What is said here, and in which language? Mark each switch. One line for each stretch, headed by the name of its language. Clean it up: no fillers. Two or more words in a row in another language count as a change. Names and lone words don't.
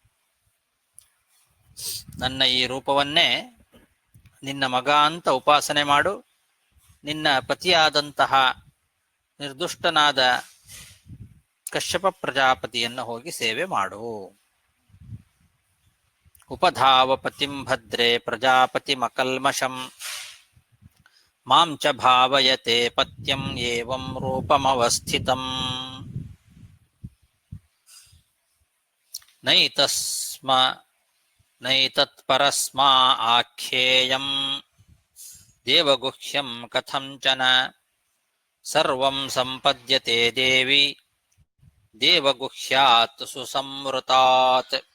Kannada: ನನ್ನ ಈ ರೂಪವನ್ನೇ ನಿನ್ನ ಮಗ ಅಂತ ಉಪಾಸನೆ ಮಾಡು. ನಿನ್ನ ಪತಿಯಾದಂತಹ ನಿರ್ದುಷ್ಟನಾದ ಕಶ್ಯಪ ಪ್ರಜಾಪತಿಯನ್ನು ಹೋಗಿ ಸೇವೆ ಮಾಡು.
Sanskrit: ಉಪಧಾವ ಪತಿಂ ಭದ್ರೇ ಪ್ರಜಾಪತಿಮಕಲ್ಮಷಂ ಮಾಂ ಚ ಭಾವಯತೆ ಪತ್ಯಂ ಏವಂ ರೂಪಮವಸ್ಥಿತಂ. ನೈತಸ್ಮ ನೈತತ್ಪರಸ್ಮಾ ಆಖ್ಯೇಯಂ ದೇವಗುಹ್ಯಂ ಕಥಂಚನ ಸರ್ವಂ ಸಂಪದ್ಯತೆ ದೇವಿ ದೇವಗುಹ್ಯಾತ್ ಸುಸಂವೃತಾತ್.